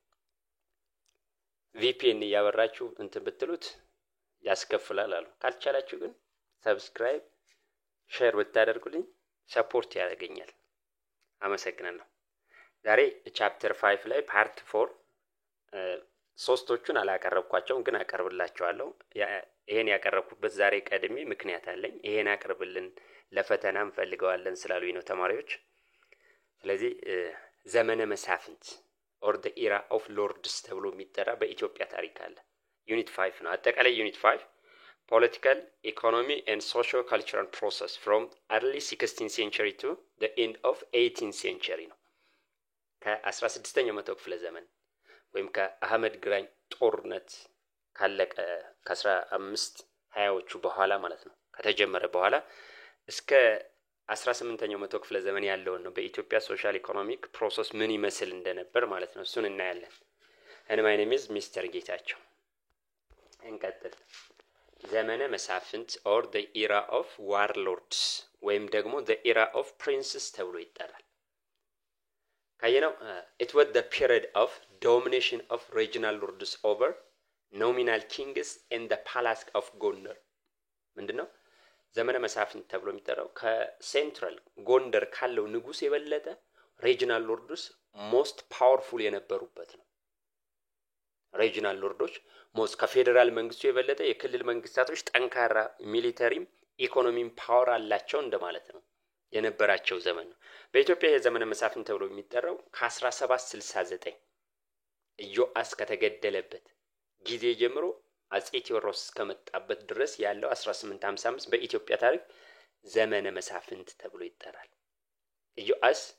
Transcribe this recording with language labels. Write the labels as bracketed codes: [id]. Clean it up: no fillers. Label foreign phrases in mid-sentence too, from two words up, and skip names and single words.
[am] VPN ያበራችሁ እንትን ብትሉት ያስከፍላል አሉ። ካልቻላችሁ ግን ሰብስክራይብ ሼር ብታደርጉልኝ ሰፖርት ያደርገኛል። አመሰግናለሁ። ዛሬ ቻፕተር 5 ላይ ፓርት 4 ሶስቶቹን አላቀረብኳቸውም፣ ግን አቀርብላችኋለሁ። ይሄን ያቀረብኩበት ዛሬ ቀድሜ ምክንያት አለኝ። ይሄን አቅርብልን ለፈተና እንፈልገዋለን ስላሉኝ ነው ተማሪዎች። ስለዚህ ዘመነ መሳፍንት [en] or the era of lords [am] ተብሎ የሚጠራ በኢትዮጵያ ታሪክ አለ። ዩኒት 5 ነው። አጠቃላይ ዩኒት 5 [en] political economy and socio cultural process from early 16th century to the end of 18th century [am] ነው። ከ16ኛው መቶ ክፍለ ዘመን ወይም ከአህመድ ግራኝ ጦርነት ካለቀ ከ1520ዎቹ በኋላ ማለት ነው፣ ከተጀመረ በኋላ እስከ 18ኛው መቶ ክፍለ ዘመን ያለውን ነው በኢትዮጵያ [en] social economic process [am] ምን ይመስል እንደነበር ማለት ነው። እሱን እናያለን። [en] my name is Mister ጌታቸው። [am] እንቀጥል። ዘመነ መሳፍንት [en] or the era of warlords [am] ወይም ደግሞ [en] the era of princes [am] ተብሎ ይጠራል። ካየነው [en] it was the period of domination of regional lords over nominal kings in the palace of Gondar። [am] ምንድነው ዘመነ መሳፍንት ተብሎ የሚጠራው? ከሴንትራል ጎንደር ካለው ንጉስ የበለጠ [en] regional lords most powerful [am] የነበሩበት ነው። ሪጂናል ሎርዶች ሞስት ከፌደራል መንግስቱ የበለጠ የክልል መንግስታቶች ጠንካራ ሚሊተሪም ኢኮኖሚም ፓወር አላቸው እንደማለት ነው የነበራቸው ዘመን ነው። በኢትዮጵያ የዘመነ መሳፍንት ተብሎ የሚጠራው ከ1769 ኢዮአስ ከተገደለበት ጊዜ ጀምሮ አጼ ቴዎድሮስ እስከመጣበት ድረስ ያለው 1855 በኢትዮጵያ ታሪክ ዘመነ መሳፍንት ተብሎ ይጠራል። ኢዮአስ